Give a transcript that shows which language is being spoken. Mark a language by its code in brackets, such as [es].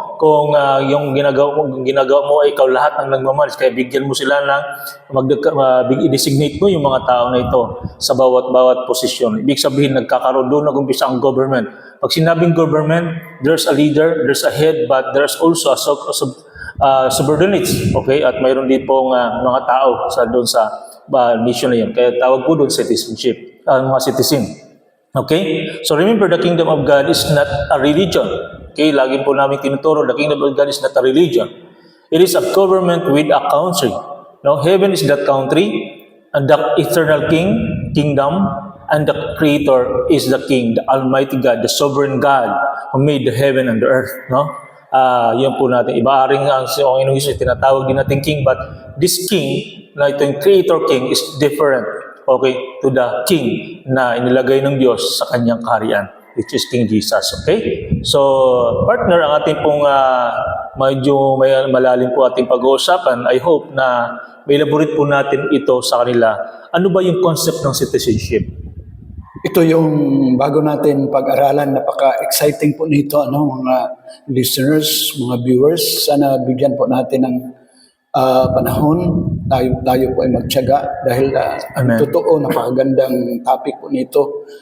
[tl] kung yung ginagawa mo ay ikaw lahat ang nagmamalis, kaya bigyan mo sila ng i-designate mo yung mga tao na ito sa bawat posisyon. Ibig sabihin, nagkakaroon doon nag-umpisa ang government. Pag sinabing [en] government, there's a leader, there's a head, but there's also a subordinates. Okay? At mayroon din pong mga tao doon sa mission na yun. Kaya tawag po doon citizenship, mga citizen. Okay? So remember, the kingdom of God is not a religion. Okay? [tl] Lagi po namin tinuturo, [en] the kingdom of God is not a religion. It is a government with a country. No? Heaven is that country, and the eternal kingdom, and the creator is the king, the almighty God, the sovereign God who made the heaven and the earth. [tl] No? Yun po natin. Ibaaring ang Panginoong Hesus, tinatawag din natin king, but this king, na itong creator king, is different, okay, to the king na inilagay ng Diyos sa kanyang kaharian, [en] which is King Jesus. [tl] Okay? So, partner, ang ating pong medyo malalim po ating pag-uusapan. I hope na may elaborate po natin ito sa kanila. Ano ba yung concept ng citizenship? Ito yung bago natin pag-aralan, napaka-exciting po nito, mga listeners, mga viewers. Sana bigyan po natin ng panahon. Tayo po ay magtiyaga dahil Amen. totoo, napakagandang topic po nito.